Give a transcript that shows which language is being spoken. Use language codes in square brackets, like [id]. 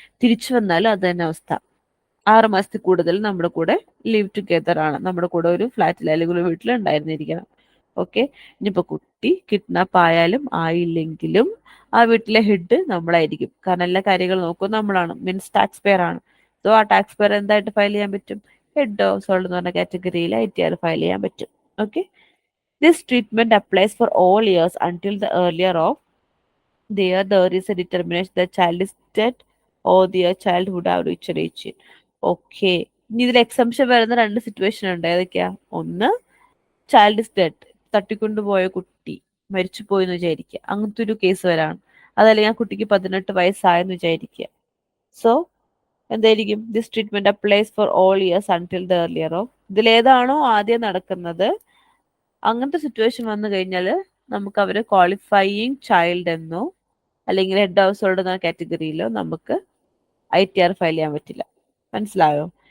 [ml] തിരിച്ചു വന്നാലും അത് തന്നെ അവസ്ഥ, 6 മാസത്തിൽ കൂടുതൽ നമ്മുടെ കൂടെ ലിവ് ടുഗെദർ ആണ്, നമ്മുടെ കൂടെ ഒരു ഫ്ലാറ്റിൽ അല്ലെങ്കിൽ ഒരു വീട്ടിൽ ഉണ്ടായിരുന്നിരിക്കണം. ഓക്കെ. ഇനിയിപ്പോ കുട്ടി കിഡ്നാപ്പ് ആയാലും ആയില്ലെങ്കിലും ആ വീട്ടിലെ ഹെഡ് നമ്മളായിരിക്കും, കാരണം എല്ലാ കാര്യങ്ങളും നോക്കും നമ്മളാണ്, മീൻസ് ടാക്സ് പെയർ ആണ്. സോ ആ ടാക്സ് പെയർ എന്തായിട്ട് ഫയൽ ചെയ്യാൻ പറ്റും? ഹെഡ് ഹൗസ് ഹോൾഡ് എന്ന് പറഞ്ഞ കാറ്റഗറിയിൽ ITR ഫയൽ ചെയ്യാൻ പറ്റും. Okay. [en] This treatment applies for all years until the earlier of there is a determination the child is dead or their child would have reached age. Okay. [ml] ഇനി ഇതിൽ exemption വരുന്ന 2 situation ഉണ്ട്. ഏതൊക്കെയാ? ഒന്ന്, [en] child is dead, [ml] തട്ടിക്കൊണ്ടുപോയ കുട്ടി മരിച്ചു പോയി എന്ന് വിചാരിക്കുക, അങ്ങനത്തെ ഒരു കേസ് വരാണ്. അതല്ലെങ്കിൽ ആ കുട്ടിക്ക് 18 വയസ്സായെന്ന് വിചാരിക്കുക. സോ എന്തായിരിക്കും? [en] this treatment applies for all years until the earlier of, [ml] ഇതിലേതാണോ ആദ്യം നടക്കുന്നത് അങ്ങനത്തെ സിറ്റുവേഷൻ വന്നു കഴിഞ്ഞാൽ നമുക്ക് അവര് ക്വാളിഫയിങ് ചൈൽഡ് എന്നോ അല്ലെങ്കിൽ ഹെഡ് ഹൗസ് ഹോൾഡ് എന്ന കാറ്റഗറിയിലോ നമുക്ക് ITR ഫയൽ ചെയ്യാൻ പറ്റില്ല. മനസ്സിലായോ?